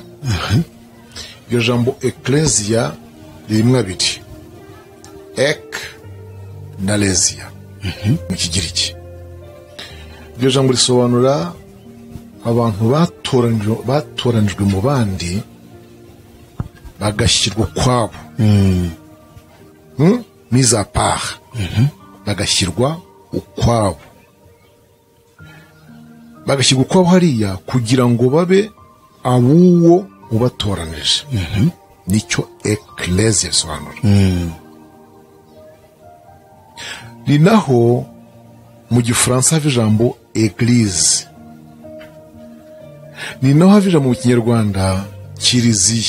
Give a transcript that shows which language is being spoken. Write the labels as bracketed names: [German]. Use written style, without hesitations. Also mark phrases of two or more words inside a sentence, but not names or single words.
[Kinyarwanda] Iryo jambo ecclesia ririmo abiri, ek na lesia mu Kigiriki. Iryo jambo risobanura abantu batoranijwe mu bandi bagashyirwa kwabo, [French] mise à part, [Kinyarwanda] bagashyirwa ukwabo hariya kugira ngo babe abuwo ubatoranije. Nicyo ecclesia bisobanura. Ni naho mu Gifaransa hava ijambo église, ni naho hava ijambo mu Kinyarwanda kiliziya.